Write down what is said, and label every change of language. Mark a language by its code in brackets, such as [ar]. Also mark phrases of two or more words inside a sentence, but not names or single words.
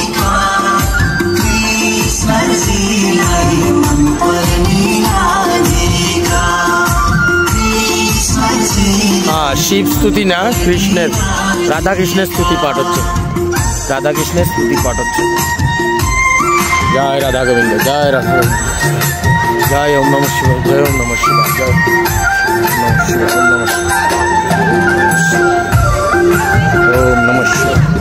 [bn] হ্যাঁ, শিব স্তুতি না, কৃষ্ণের, রাধা কৃষ্ণের স্তুতি পাঠ হচ্ছে, রাধা কৃষ্ণের স্তুতি পাঠ হচ্ছে। জয় রাধা গোবিন্দ, জয় রাধা গোবিন্দ, জয় [sa] ওম নমঃ শিবায়, [bn] জয় [sa] ওম নমঃ শিবায়, [bn] জয় [sa] নমঃ শিবায়, ওম নমঃ শিবায়, ওম নমঃ শিবায়।